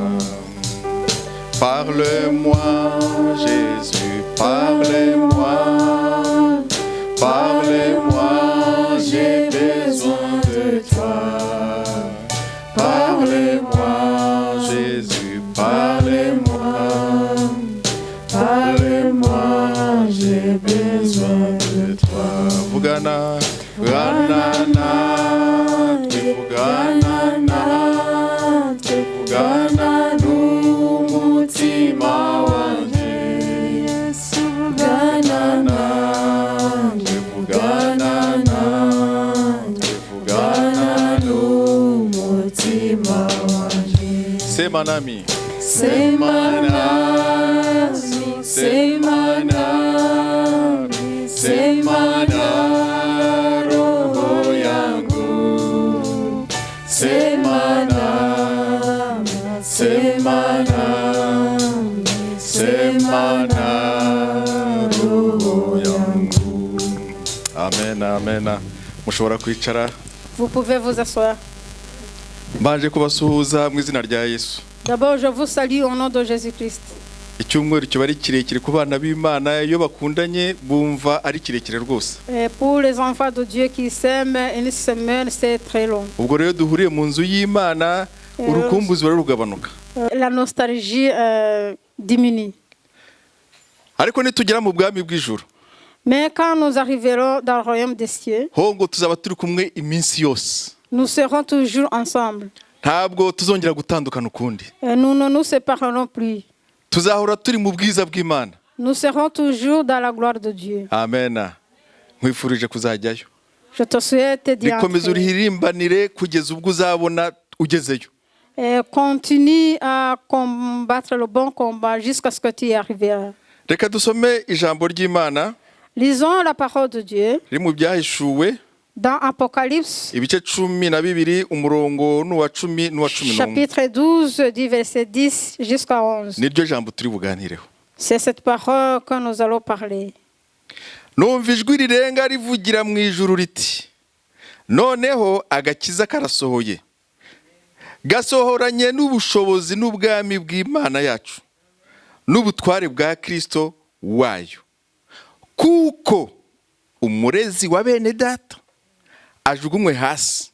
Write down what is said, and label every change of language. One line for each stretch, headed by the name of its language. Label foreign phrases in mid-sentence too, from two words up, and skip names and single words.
French: Parle-moi, Jésus, parlez-moi, parlez-moi, j'ai besoin de toi. Parlez-moi, Jésus, parlez-moi, parlez-moi, j'ai besoin de toi.
Kinyarwanda: Vugana, vugana, vugana, vugana, n'umutima wanjye. Vugana nanjye, vugana nanjye, vugana n'umutima wanjye.
Swahili: Sema nami, sema nami, sema nami, sema na roho yangu. Sema nami, sema nami, sema na roho yangu.
Kinyarwanda: Amen, amen. Mushobora kwicara.
French: Vous pouvez vous asseoir.
Kinyarwanda: Mbanje kubasuhuza mu izina rya Yesu.
French: D'abord, je vous salue au nom de Jésus-Christ.
Kinyarwanda: icyumweru kiba ari kirekire ku bana b'Imana iyo bakundanye bumva ari kirekire rwose.
French: Et pour les enfants de Dieu qui s'aiment, une semaine, c'est très long.
Kinyarwanda: Ubwo rero duhuriye mu nzu y'Imana urukumbuzi rugabanuka.
French: La nostalgie diminue.
Kinyarwanda: Ariko nitugera mu bwami bw'ijuru,
French: Mais quand nous arriverons dans le royaume des cieux,
Kinyarwanda: ho ngo tuzaba turi kumwe iminsi yose.
French: nous serons toujours ensemble.
Kinyarwanda: Ntabwo tuzongera gutandukana ukundi.
French: Et nous ne nous séparerons plus.
Kinyarwanda: Tuzahora turi mu bwiza bw'Imana.
French: Nous serons toujours dans la gloire de Dieu.
Kinyarwanda: Amen. Nkwifurije kuzajyayo.
French: Je te souhaite d'y
Kinyarwanda: Bikomeza
French: entrer.
Kinyarwanda: urihirimbanire kugeza ubwo uzabona ugezeyo.
French: Et continue à combattre le bon combat jusqu'à ce que tu y arriveras.
Kinyarwanda: Reka dusome ijambo ry'Imana
French: Lisons la parole de Dieu
Kinyarwanda: riri mu byahishuwe
French: dans Apocalypse,
Kinyarwanda: ibice 12 umurongo n'uwa 10 n'uwa 11.
French: chapitre 12, du verset 10 jusqu'à 11.
Kinyarwanda: Niryo jambo turi buganireho.
French: C'est cette parole que nous allons parler.
Kinyarwanda: Numva ijwi rirenga rivugira mu ijuru riti, noneho agakiza karasohoye, gasohoranye n'ubushobozi n'ubwami bw'Imana yacu n'ubutware bwa Kristo wayo, kuko umurezi wa bene data ajugunywe hasi,